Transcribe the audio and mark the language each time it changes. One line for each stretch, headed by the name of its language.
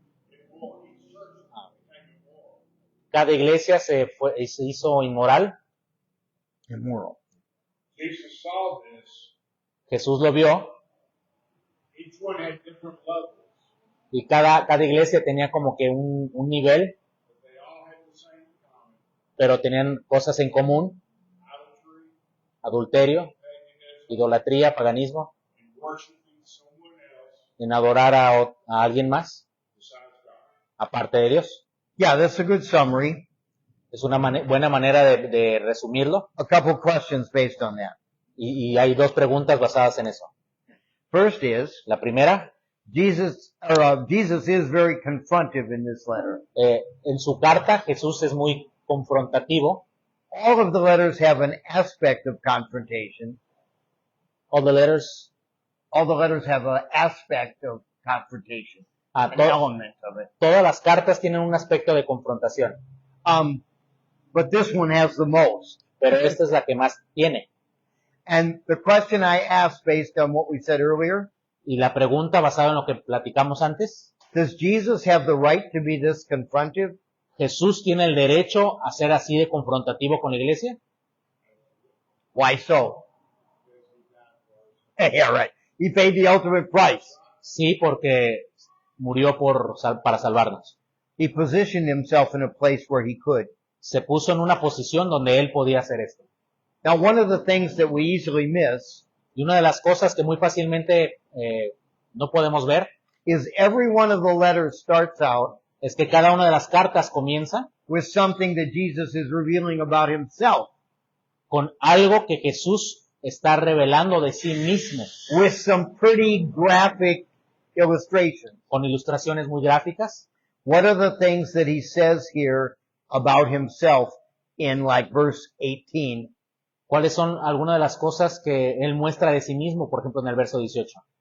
English: Each church became immoral.
Spanish: Cada iglesia se hizo inmoral.
English: Immoral. Jesus saw this.
Spanish: Jesús lo vio
English: Each one had different levels,
Spanish: y cada iglesia tenía como que un nivel,
English: but they all had the same in common.
Spanish: pero tenían cosas en común:
English: Idolatry,
Spanish: adulterio,
English: paganism,
Spanish: idolatría, paganismo,
English: and worshiping someone else
Spanish: en adorar a alguien más,
English: besides God.
Spanish: aparte de Dios.
English: Yeah, that's a good summary.
Spanish: Es una buena manera de resumirlo
English: A couple questions based on that.
Spanish: y hay 2 preguntas basadas en eso.
English: First is,
Spanish: La primera,
English: Jesus is very confrontive in this letter.
Spanish: en su carta Jesús es muy confrontativo.
English: All of the letters have an aspect of confrontation. All the letters, All the letters have an aspect of confrontation, an to- element of it.
Spanish: todas las cartas tienen un aspecto de confrontación,
English: But this one has the most.
Spanish: pero esta es la que más tiene.
English: And the question I asked based on what we said earlier,
Spanish: Y la pregunta basada en lo que platicamos antes,
English: does Jesus have the right to be this confrontive?
Spanish: ¿Jesús tiene el derecho a ser así de confrontativo con la iglesia?
English: Why so? Yeah, right. He paid the ultimate price.
Spanish: Sí, porque murió para salvarnos.
English: He positioned himself in a place where he could.
Spanish: Se puso en una posición donde él podía hacer esto.
English: Now, one of the things that we easily miss
Spanish: Y una de las cosas que muy fácilmente no podemos ver
English: is every one of the letters starts out
Spanish: es que cada una de las cartas comienza
English: with something that Jesus is revealing about himself,
Spanish: con algo que Jesús está revelando de sí mismo,
English: with some pretty graphic illustrations.
Spanish: con ilustraciones muy gráficas.
English: What are the things that he says here about himself in like verse 18?
Spanish: ¿Cuáles son algunas de las cosas que él muestra de sí mismo, por ejemplo, en el verso 18?